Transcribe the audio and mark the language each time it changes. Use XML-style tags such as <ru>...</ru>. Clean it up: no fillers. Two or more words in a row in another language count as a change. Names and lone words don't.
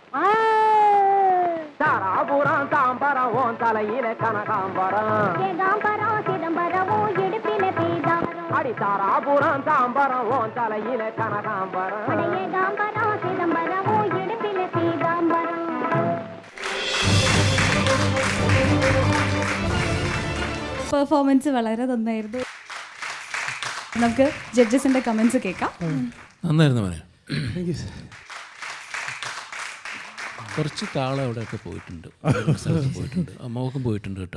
<ta>தாராபுரம் தாம்பரம் ஓன் தலையில கனகாம்பரம். ஏகாம்பரம் சிதம்பரம் ஓ இடுப்பிலே பீதாம்பரம். அடி தாராபுரம் தாம்பரம் ஓன் தலையில கனகாம்பரம். அட ஏகாம்பரம் சிதம்பரம் ஓ இடுப்பிலே பீதாம்பரம்.</ta> <ml>പെർഫോമൻസ് വളരെ നന്നായിരുന്നു. നമുക്ക് ജഡ്ജസിന്റെ കമന്റ്സ് കേൾക്കാം. നന്നായിരുന്നു മോനെ. കുറച്ച് താളം അവിടെയൊക്കെ പോയിട്ടുണ്ട്, പോയിട്ടുണ്ട്, മോക്കും പോയിട്ടുണ്ട് കേട്ടോ.</ml>